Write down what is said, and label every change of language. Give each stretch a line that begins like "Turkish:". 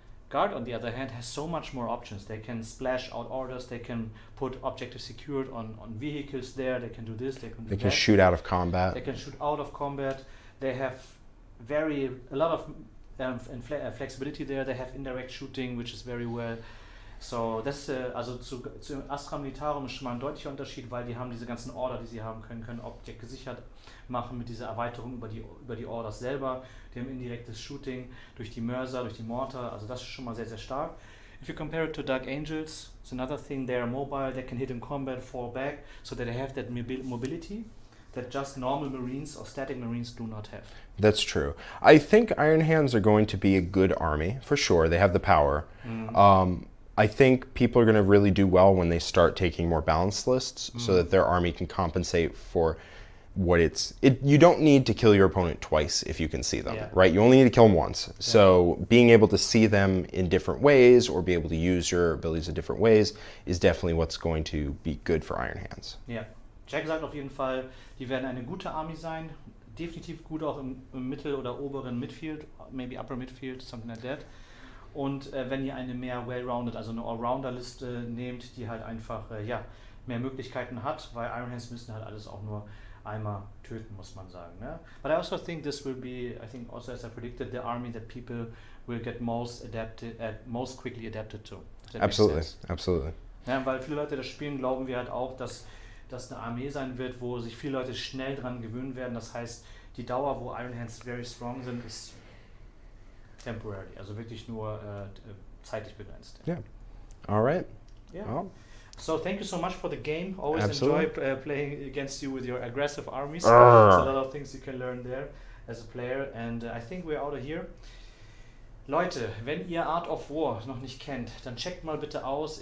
English: Guard, on the other hand, has so much more options. They can splash out orders, they can put objectives secured on vehicles there, they can do this, they can do that. They can shoot out of combat. They can shoot out of combat. They have a lot of flexibility there. They have indirect shooting, which is very well.
German: So das also zu Astra Militarum ist schon mal ein deutlicher Unterschied, weil die haben diese ganzen Order, die sie haben können Objekt gesichert machen mit dieser Erweiterung über die Orders selber. Die haben indirektes Shooting durch die Mörser, durch die Mortar. Also das ist schon mal sehr, sehr stark.
English: If you compare it to Dark Angels, it's another thing. They are mobile. They can hit in combat, fall back, so that they have that mobility that just normal Marines or static Marines do not have. That's true. I think Iron Hands are going to be a good army, for sure. They have the power. I think people are going to really do well when they start taking more balanced lists so that their army can compensate for what you don't need to kill your opponent twice if you can see them, right? You only need to kill them once. Yeah. So being able to see them in different ways or be able to use your abilities in different ways is definitely what's going to be good for Iron Hands.
German: Ja, Jack sagt auf jeden Fall, die werden eine gute Army sein, definitiv gut auch im Mittel- oder oberen Midfield,
English: maybe upper Midfield, something like that.
German: Und wenn ihr eine mehr well-rounded, also eine Allrounder-Liste nehmt, die halt einfach mehr Möglichkeiten hat, weil Iron Hands müssen halt alles auch nur einmal töten, muss man sagen. Ne?
English: But I also think this will be, I think also as I predicted, the army that people will get most quickly adapted to. Absolutely, absolutely.
German: Ja, weil viele Leute das spielen, glauben wir halt auch, dass das eine Armee sein wird, wo sich viele Leute schnell dran gewöhnen werden. Das heißt, die Dauer, wo Iron Hands very strong sind, ist temporary, also wirklich nur zeitlich begrenzt.
English: Yeah. All right. Yeah. Well. So thank you so much for the game. Always Absolutely. enjoy playing against you with your aggressive armies. There's a lot of things you can learn there as a player. And I think we're out of here.
German: Leute, wenn ihr Art of War noch nicht kennt, dann checkt mal bitte aus.